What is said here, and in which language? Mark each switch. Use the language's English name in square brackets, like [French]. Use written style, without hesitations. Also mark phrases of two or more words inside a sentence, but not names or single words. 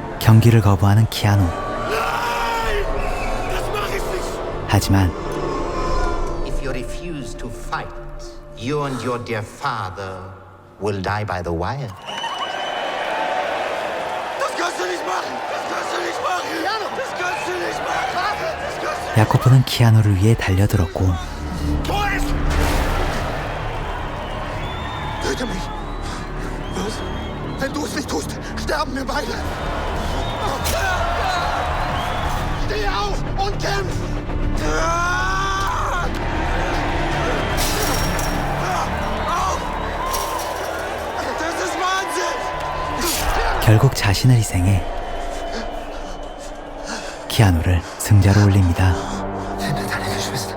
[Korean] 경기를 거부하는 키아누. 하지만 [English] If you refuse to fight, you and your dear father will die by the wire. [German] Das kannst du nicht machen! Das kannst du nicht machen! Das kannst du nicht machen! Das kannst du [Korean] 야코프는 키아누를 위해 달려들었고 [German] Tu es! Töte mich! Was? Wenn du es nicht tust, sterben wir beide! Steh auf und kämpf! Das ist Wahnsinn! [Korean] 결국 자신을 희생해 키아누를 승자로 올립니다. [German] Finde deine Geschwister.